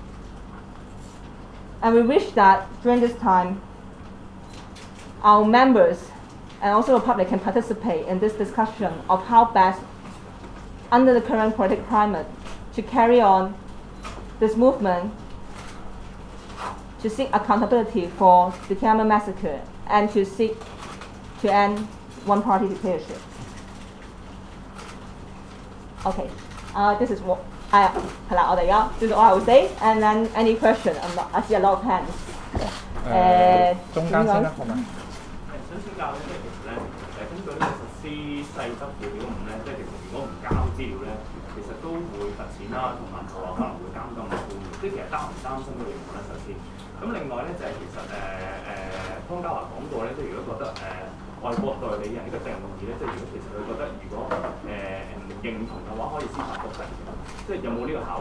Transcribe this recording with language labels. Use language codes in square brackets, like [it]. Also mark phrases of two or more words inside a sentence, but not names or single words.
[en] And we wish that during this time, our members and also the public can participate in this discussion of how best, under the current political climate, to carry on this movement to seek accountability for the Tiananmen massacre and to seek to end one-party dictatorship. Okay, this is what this is all I will say, and then any question? I see a lot of hands. [yue] 中間先啦，好嘛？想請教咧，即係其實咧，根據呢個實施細則附表5咧，即係其實如果唔交資料咧，其實都會罰錢啦，同埋就話可能會監禁嘅判決。即係其實擔唔擔心呢個情況咧？首先，咁另外咧就係其實湯家驊講過咧，即係如果覺得外國代理人呢個定義咧，即係如果其實佢覺得如果唔認同嘅話，可以司法覆核嘅，即係有冇呢個考慮？